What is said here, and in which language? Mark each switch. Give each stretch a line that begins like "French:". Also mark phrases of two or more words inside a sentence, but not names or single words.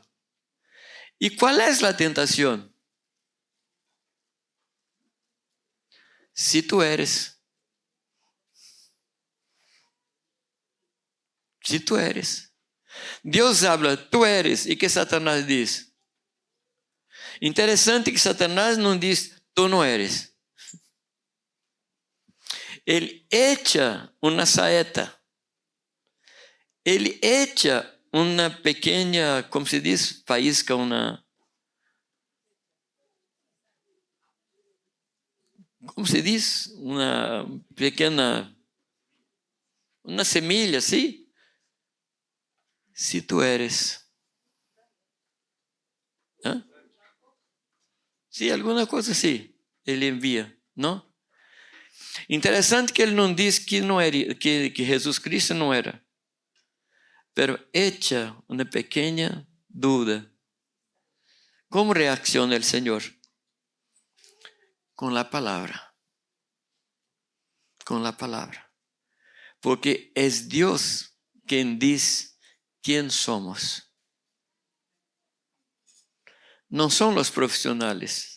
Spanish: ¿Y cuál es la tentación? Si tú eres. Si tú eres. Dios habla, tú eres, ¿y qué Satanás dice?
Portuguese: Interessante que Satanás não diz, tu não eres. Ele echa uma saeta. Ele echa uma pequena, como se diz, faísca, como se diz? Uma pequena, uma semilha, sim?
Spanish: Se tu eres. Sí, alguna cosa sí,
Portuguese: Ele envia, não? Interessante que ele não diz que não era, que Jesus Cristo não era.
Spanish: Pero hecha
Portuguese: uma pequena dúvida,
Spanish: ¿cómo reacciona el Señor? Con la palabra. Con la palabra. Porque es Dios quien dice quién somos. No son los profesionales.